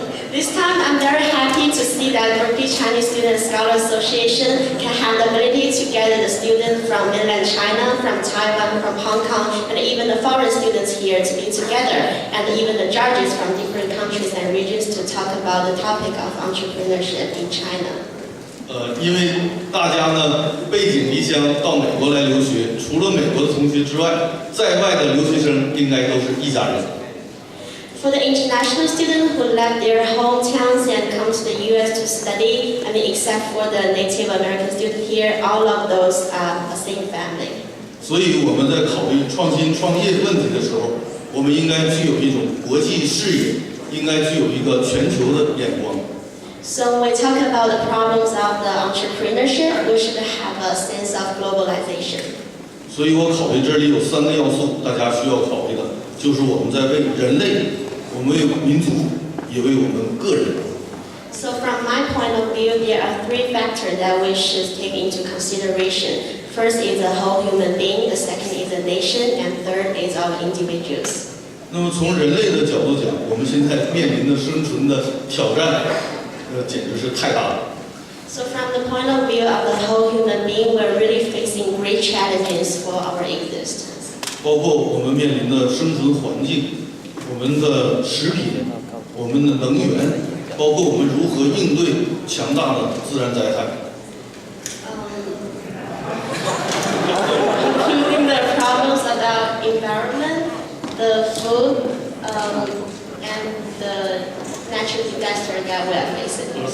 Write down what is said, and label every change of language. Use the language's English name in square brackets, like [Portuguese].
[English] This time I'm very happy to see that Berkeley Chinese Student Scholar Association can have the ability to gather the students from mainland China, from Taiwan, from Hong Kong, and even the foreign students here to be together, and even the judges from different countries and regions to talk about the topic of entrepreneurship in China. [Chinese] 因为大家呢背井离乡到美国来留学，除了美国的同学之外，在外的留学生应该都是一家人。 [English] For the international students who left their hometowns and come to the U.S. to study, except for the Native American student here, all of those are the same family. [Chinese] 所以我们在考虑创新创业问题的时候，我们应该具有一种国际视野，应该具有一个全球的眼光。 [English] So when we talk about the problems of the entrepreneurship, we should have a sense of globalization. [Chinese] 所以我考虑这里有3个要素，大家需要考虑的，就是我们在为人类。我们为民族，也为我们个人。 [English] So from my point of view, there are 3 factors that we should take into consideration. First is the whole human being, the second is the nation, and third is our individuals. [Chinese] 那么从人类的角度讲，我们现在面临的生存的挑战，简直是太大了。 [English] So from the point of view of the whole human being, we're really facing great challenges for our existence. [Chinese] 包括我们面临的生存环境。我们的食品，我们的能源，包括我们如何应对强大的自然灾害。 [English] Including the problems about environment, the food, and the natural disaster that we are facing.